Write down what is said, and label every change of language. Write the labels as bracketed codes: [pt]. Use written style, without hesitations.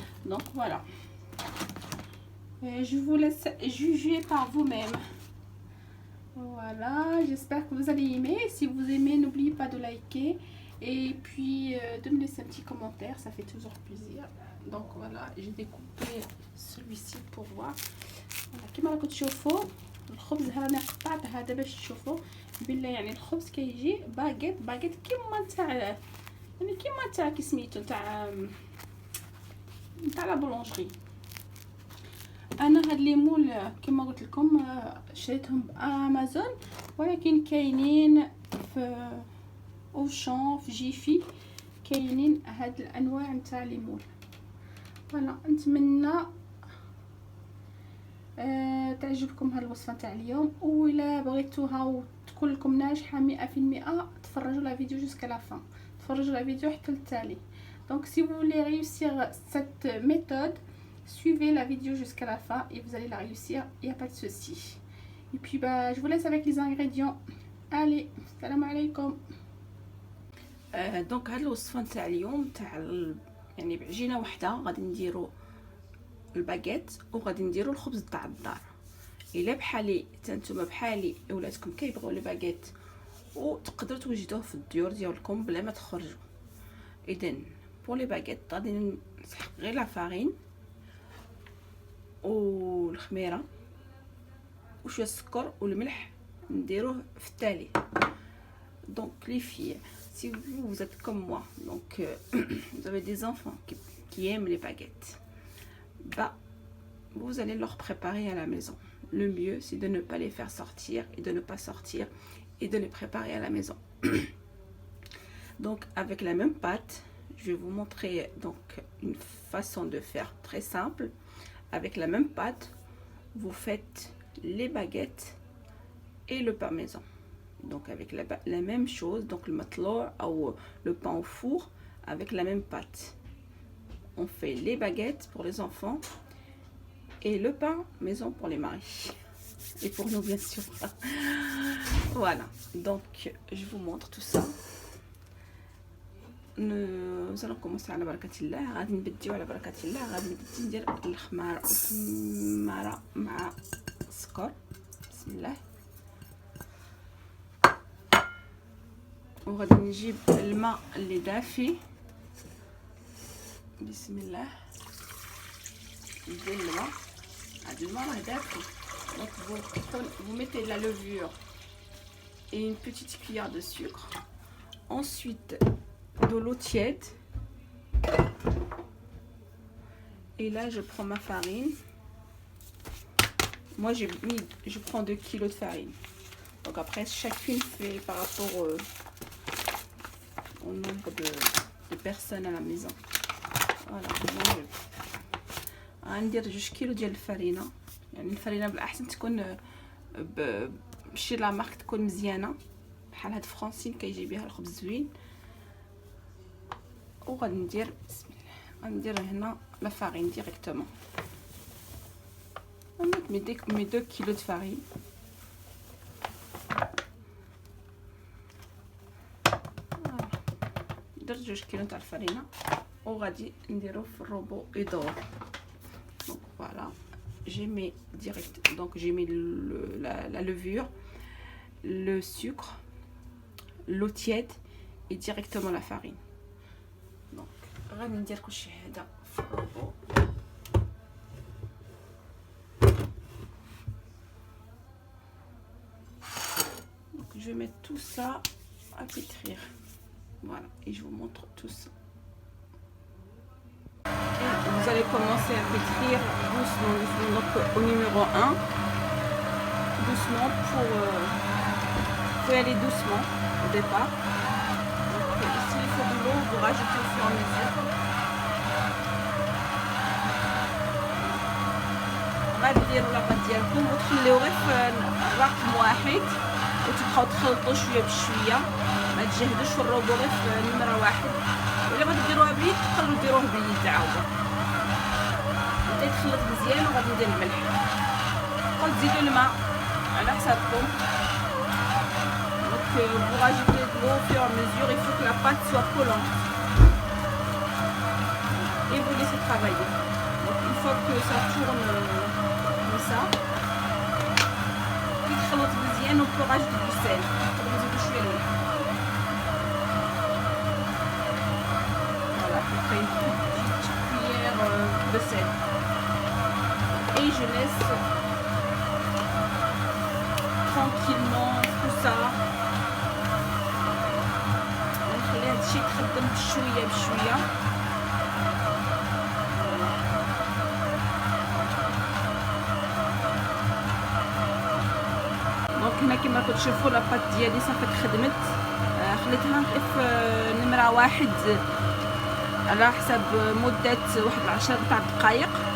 [fr] Donc voilà, et je vous laisse juger par vous-même. Voilà, j'espère que vous allez aimer. Si vous aimez, n'oubliez pas de liker et puis de me laisser un petit commentaire, ça fait toujours plaisir. Donc voilà, j'ai découpé celui-ci pour voir. [ar] Voilà, كما راكم تشوفوا الخبز هذا قطعت هذا باش تشوفوا بالله. يعني الخبز كيجي باغيت كيما تاع، يعني كيما تاع كي سميتو تاع لا بولونجري. انا هاد لي مول كما قلت لكم شريتهم بامازون، ولكن كاينين في اوشان في جيفي، كاينين هاد الانواع نتاع لي مول. فوالا، نتمنى تعجبكم هاد الوصفه تاع اليوم. ولا بغيتوها وتكون لكم ناجحه 100%، تفرجوا لا فيديو [fr] jusqu'à la fin، [ar] تفرجوا لا فيديو حتى للتالي. [fr] Donc si vous voulez réussir cette méthode, suivez la vidéo jusqu'à la fin et vous allez la réussir, il n'y a pas de souci. Et puis je vous laisse avec les ingrédients. Allez, salam alaikum. [ar] دونك هاد الوصفه نتاع اليوم تاع يعني بعجينه وحده غادي نديرو الباغيت وغادي نديرو الخبز تاع الدار. الا بحالي نتوما بحالي ولادكم كيبغيو لي باغيت وتقدروا توجدوه في الديور ديالكم بلا ما تخرجوا. اذا بور لي باغيت غادي نسحق غير لا فارين والخميره وشويه السكر والملح نديروه في التالي. [fr] Donc les filles, si vous êtes comme moi, donc vous avez des enfants qui aiment les baguettes, vous allez leur préparer à la maison. Le mieux, c'est de ne pas les faire sortir et de ne pas sortir et de les préparer à la maison. Donc avec la même pâte, je vais vous montrer donc une façon de faire très simple. Avec la même pâte, vous faites les baguettes et le pain maison. Donc avec la même chose, donc le matlour ou le pain au four avec la même pâte. On fait les baguettes pour les enfants et le pain maison pour les maris. Et pour nous, bien sûr. Voilà. Donc, je vous montre tout ça. Nous allons commencer [ar] على بركة الله. غادي نبديو على بركة الله. غادي نبدي ندير الخمارة مع السكر. بسم الله. وغادي نجيب الماء اللي دافي. بسم الله. ندير الماء. هاد الماء راه دافي. [fr] Donc vous mettez la levure et une petite cuillère de sucre. Ensuite, de l'eau tiède. Et là, je prends ma farine. Moi, je prends 2 kg de farine. Donc après, chacune fait par rapport au nombre de personnes à la maison. Voilà. [ar] غندير 2 كيلو ديال الفرينه. يعني الفرينه بالاحسن تكون بشي لا مارك تكون مزيانه بحال هاد فرانسين كيجي بها الخبز زوين. وغادي ندير بسم الله غندير هنا لا فارين ديريكتومون. نمت مي 2 كيلو د فارين. درت 2 كيلو تاع الفرينه وغادي نديرو في الروبو يدور. [fr] Donc voilà, j'ai mis direct, donc j'ai mis la levure, le sucre, l'eau tiède et directement la farine. [ar] Donc غادي ندير كلشي هذا في الروبو. [fr] Donc je vais mettre tout ça à pétrir. Voilà, et je vous montre tout ça. Vous allez commencer à pétrir doucement, doucement. Donc au numéro 1, doucement faut y aller doucement au départ. Donc ici il faut de l'eau, vous rajoutez au fur et à mesure. [ar] غادي ديروا لاباط ديالكم وتخليوه غير في رقم واحد وتبقاو تخلطوا شويه بشويه. ما تجهدوش في الروبو غير في نمره واحد. ولا غادي ديروها بيد تقدروا ديروه باليد عاوده. تخلط مزيان وغادي ندير الملح. وتزيدوا الماء على حسابكم. [fr] Donc vous rajoutez de l'eau au fur et à mesure. Il faut que la pâte soit collante. Et vous laissez travailler. Donc une fois que ça tourne comme ça, puis [ar] تخلط مزيان [fr] on peut rajouter du sel. [ar] نزيدوا شويه الملح. [fr] Voilà, après une petite cuillère de sel. Et je laisse tranquillement tout ça. [ar] نخلي هاد الشيء يتخدم بشويه بشويه. دونك هنا كما كتشوفوا لاباط ديالي صافي خدمت. خليتها في نمره واحد على حسب مده واحد 10 تاع دقائق.